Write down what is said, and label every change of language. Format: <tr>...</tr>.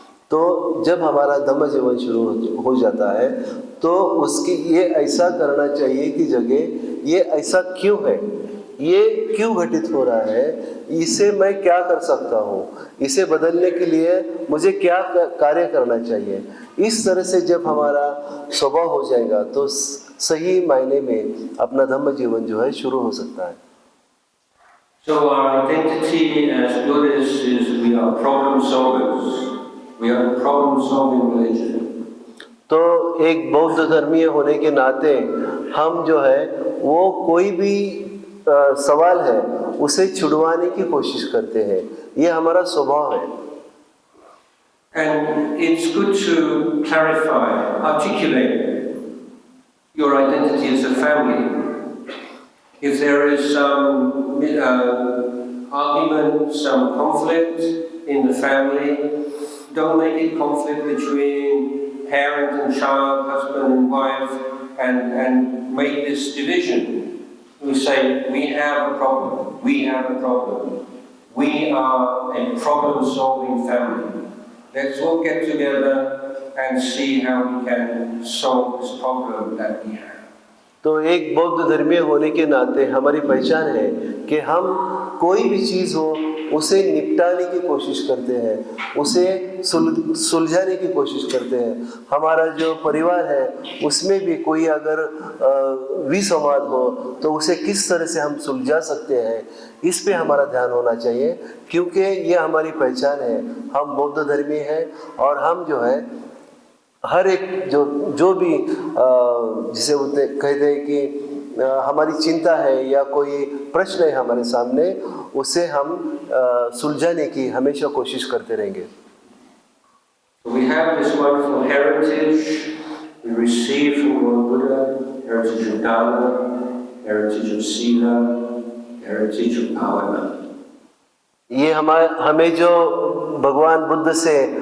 <hi>तो जब हमारा धम्म जीवन शुरू हो जाता है तो उसकी ये ऐसा करना चाहिए कि जगह ये ऐसा क्यों है, ये क्यों घटित हो रहा है, इसे मैं क्या कर सकता हूँ, इसे बदलने के लिए मुझे क्या कार्य करना चाहिए। इस तरह से जब हमारा स्वभाव हो जाएगा तो सही मायने में अपना धम्म जीवन जो है शुरू हो सकता है।</hi> <en>So our identity as Buddhists is we are problem solvers. We are a problem solving religion.</en> <hi>तो एक बौद्ध धर्मीय होने के नाते हम जो है वो कोई भी सवाल है उसे छुड़वाने की कोशिश करते हैं, ये हमारा स्वभाव है।</hi> <en>And it's good to clarify, articulate your identity as a family. If there is some argument, some conflict in the family, don't make it conflict between parent and child, husband and wife, and make this division. We say, we have a problem, we have a problem. We are a problem-solving family. Let's all get together and see how we can solve this problem that we have.</en> <hi>तो एक बौद्ध धर्मीय होने के नाते हमारी पहचान है कि हम कोई भी चीज़ हो उसे निपटाने की कोशिश करते हैं, उसे सुलझाने की कोशिश करते हैं। हमारा जो परिवार है उसमें भी कोई अगर विसंवाद हो तो उसे किस तरह से हम सुलझा सकते हैं, इस पे हमारा ध्यान होना चाहिए, क्योंकि ये हमारी पहचान है। हम बौद्ध धर्मी हैं और हम जो है हर एक जो भी जिसे कहते हैं कि हमारी चिंता है या कोई प्रश्न है हमारे सामने, उसे हम सुलझाने की हमेशा कोशिश करते रहेंगे।</hi> <en>We have this wonderful heritage we receive from Lord Buddha, heritage of Dharma, heritage of Sila, heritage of Bhavana.</en> <hi>ये हमें जो भगवान बुद्ध से</hi>